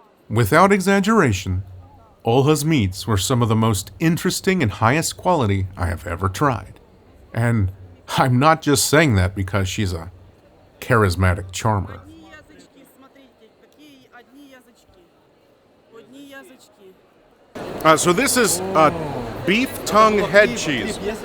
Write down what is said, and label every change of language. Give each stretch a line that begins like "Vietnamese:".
English: Without exaggeration, Olha's meats were some of the most interesting and highest quality I have ever tried. And I'm not just saying that because she's a charismatic charmer.
Russian: Одни язычки, смотрите, какие одни язычки. Одни язычки.
English: So this is beef tongue head cheese.